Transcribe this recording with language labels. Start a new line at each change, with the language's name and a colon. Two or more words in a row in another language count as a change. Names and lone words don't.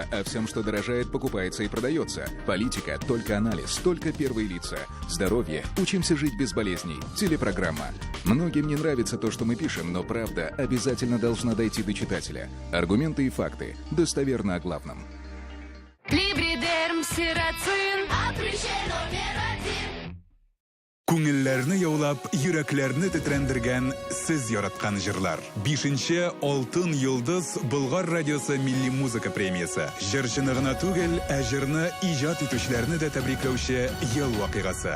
Russian: О всем, что дорожает, покупается и продается. Политика. Только анализ. Только первые лица. Здоровье. Учимся жить без болезней. Телепрограмма. Многим не нравится то, что мы пишем, но правда обязательно должна дойти до читателя. Аргументы и факты. Достоверно о главном. Либридерм сирацин. номер 1.
Tatar: Күңелләрне яулап, йөрәкләрне тетрәндергән сез яраткан җырлар. 5-нче Алтын йолдыз Болгар радиосы милли музыка премиясе. Җырчыны гына түгел, ә җырны иҗат итүчеләрне дә тәбрикләүче ел вакыйгасы.